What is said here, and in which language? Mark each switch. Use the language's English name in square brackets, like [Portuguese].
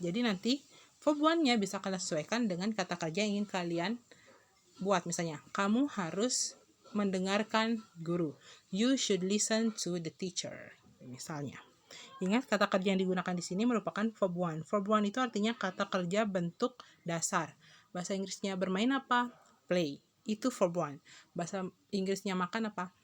[Indonesian] Jadi nanti verb 1-nya bisa kalian sesuaikan dengan kata kerja yang ingin kalian buat. Misalnya, kamu harus mendengarkan guru. [English] You should listen to the teacher. [Indonesian] Misalnya. Ingat, kata kerja yang digunakan di sini merupakan verb 1. Verb 1 itu artinya kata kerja bentuk dasar. Bahasa Inggrisnya bermain apa? Play. Itu verb 1. Bahasa Inggrisnya makan apa?